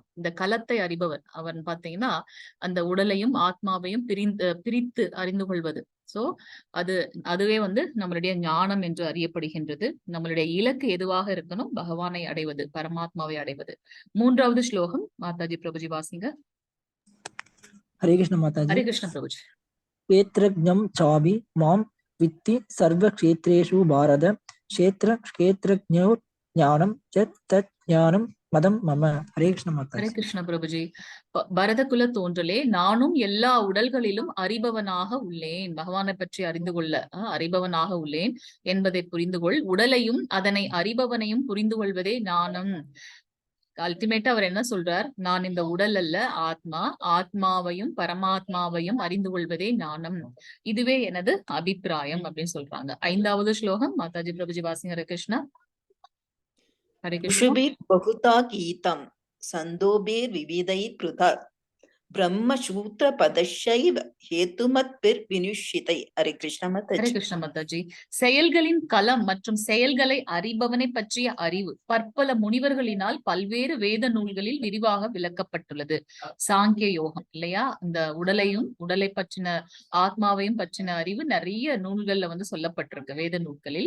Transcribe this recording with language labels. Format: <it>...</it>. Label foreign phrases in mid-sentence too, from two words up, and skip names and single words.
<ta>இந்த கலத்தை அறிபவர் அவன் பாத்தீங்கன்னா அந்த உடலையும் ஆத்மாவையும் பிரித்து அறிந்து கொள்வது. சோ அதுவே வந்து நம்மளுடைய ஞானம் என்று அறியப்படுகின்றது. நம்மளுடைய இலக்கு எதுவாக இருக்கணும்? பகவானை அடைவது, பரமாத்மாவை அடைவது. 3வது ஸ்லோகம் மாதாஜி பிரபுஜி வாசிங்க. हरे कृष्ण माताजी। ஹரே கிருஷ்ண பிரபுஜி.</ta> <sa>क्षेत्रज्ञं चापि मां वित्ति सर्वक्षेत्रेषु भारत क्षेत्रज्ञो ज्ञानं च तत् ज्ञानं मतं मम। ஹரே கிருஷ்ண</sa> <ta>ஹரே மாதாஜி। கிருஷ்ண பிரபுஜி. பரதகுல தோன்றலே, நானும் எல்லா உடல்களிலும் அறிபவனாக உள்ளேன். பகவானை பற்றி அறிந்து கொள்ள அறிபவனாக உள்ளேன் என்பதை புரிந்து கொள். உடலையும் அதனை அறிபவனையும் புரிந்து கொள்வதே ஞானம். அல்டிமேட்டா அவர் என்ன சொல்றார்? நான் இந்த உடல் அல்ல, ஆத்மா. ஆத்மாவையும் பரமாத்மாவையும் அறிந்து கொள்வதே ஞானம். இதுவே எனது அபிப்பிராயம் அப்படின்னு சொல்றாங்க. 5வது ஸ்லோகம் மாதாஜி பிரபுஜி வாசிங்க. ஹரே கிருஷ்ணா. ஹரே கிருஷ்ணா.</ta> <sa>ऋषिभिः बहुधा गीतं छन्दोभिर्विविधैः पृथक् ब्रह्मसूत्रपदश्चैव हेतुमद्भिर्विनिश्चितै।</sa> <ta>ஹரே கிருஷ்ண ஹரே மாதாஜி। கிருஷ்ண மாதாஜி. செயல்களின் களம் மற்றும் செயல்களை அறிபவனை பற்றிய அறிவு பற்பல முனிவர்களினால் பல்வேறு வேத நூல்களில் விரிவாக விளக்கப்பட்டுள்ளது. சாங்கிய யோகம் இல்லையா? இந்த உடலை பற்றின, ஆத்மாவையும் பற்றின அறிவு நிறைய நூல்கள்ல வந்து சொல்லப்பட்டிருக்கு, வேத நூல்களில்.</ta>